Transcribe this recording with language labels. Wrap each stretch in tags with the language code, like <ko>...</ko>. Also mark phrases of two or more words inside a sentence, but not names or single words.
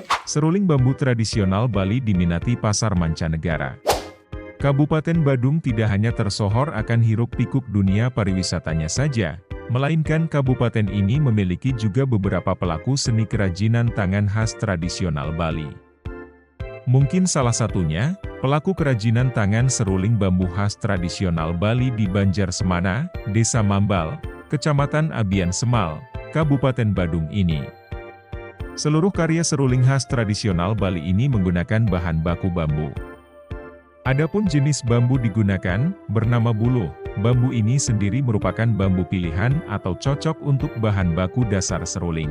<id>Seruling bambu tradisional Bali diminati pasar mancanegara. Kabupaten Badung tidak hanya tersohor akan hiruk-pikuk dunia pariwisatanya saja, melainkan kabupaten ini memiliki juga beberapa pelaku seni kerajinan tangan khas tradisional Bali. Mungkin salah satunya, pelaku kerajinan tangan seruling bambu khas tradisional Bali di Banjarsemana, Desa Mambal, Kecamatan Abian Semal, Kabupaten Badung ini. Seluruh karya seruling khas tradisional Bali ini menggunakan bahan baku bambu. Adapun jenis bambu digunakan, bernama buluh. Bambu ini sendiri merupakan bambu pilihan atau cocok untuk bahan baku dasar seruling.</id>